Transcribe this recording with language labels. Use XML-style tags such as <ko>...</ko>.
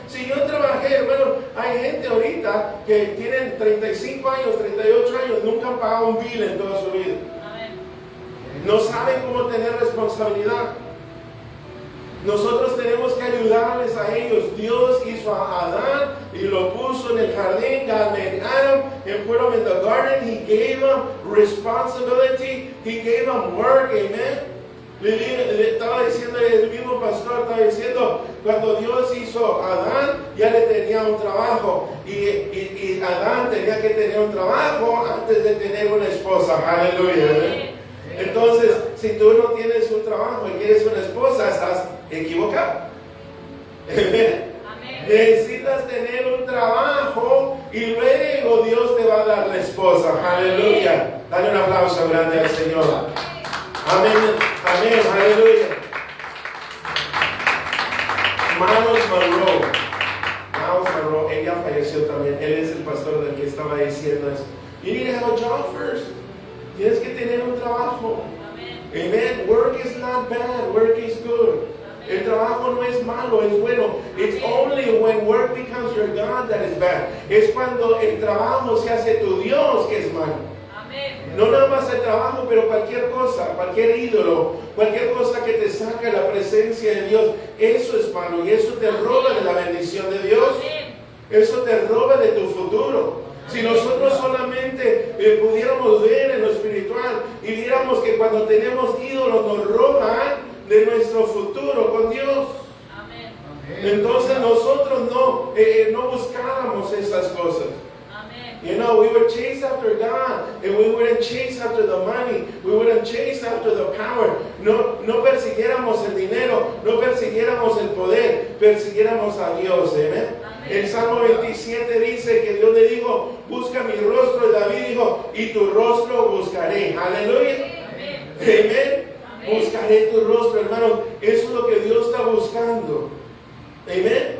<es>Si yo trabajé, hermano, hay gente ahorita que tienen 35 años, 38 años, nunca han pagado un bill en toda su vida. Amén. No saben cómo tener responsabilidad. Nosotros tenemos que ayudarles a ellos. Dios hizo a Adán y lo puso en el jardín.</es> <en>God made Adam and put him in the garden. He gave him responsibility. He gave him work. Amen.</en> <es>Le estaba diciendo el mismo pastor, estaba diciendo, cuando Dios hizo a Adán, ya le tenía un trabajo. Y Adán tenía que tener un trabajo antes de tener una esposa. Aleluya. Entonces, si tú no tienes un trabajo y quieres una esposa, estás equivocado. Amén. Necesitas tener un trabajo y luego Dios te va a dar la esposa. Aleluya. Dale un aplauso grande al Señor. Amén. Amén. Aleluya. Miles Monroe, ella falleció también. Él es el pastor del que estaba diciendo eso.</es> <en>You need to have a job first.</en> <es>Tienes que tener un trabajo.</es> <en>Amen. Work is not bad. Work is good.</en> <es>El trabajo no es malo, es bueno.</es> <en>It's only when work becomes your God that is bad.</en> <es>Es cuando el trabajo se hace tu Dios que es malo. No nada más el trabajo, pero cualquier cosa, cualquier ídolo, cualquier cosa que te saque de la presencia de Dios, eso es malo y eso te roba de la bendición de Dios. Eso te roba de tu futuro. Si nosotros solamente pudiéramos ver en lo espiritual y viéramos que cuando tenemos ídolos nos roban de nuestro futuro con Dios. Amén. Entonces nosotros no buscáramos esas cosas. Amén.</es> <en>You know, we would chase after God and we wouldn't chase after the money. We wouldn't chase after the power.</en> <es>No persiguiéramos el dinero, no persiguiéramos el poder, persiguiéramos a Dios. Amén. El Salmo 27 dice que Dios le dijo, busca mi rostro, y David dijo, y tu rostro buscaré. Aleluya. Amén. Buscaré tu rostro, hermano. Eso es lo que Dios está buscando. Amén.</es>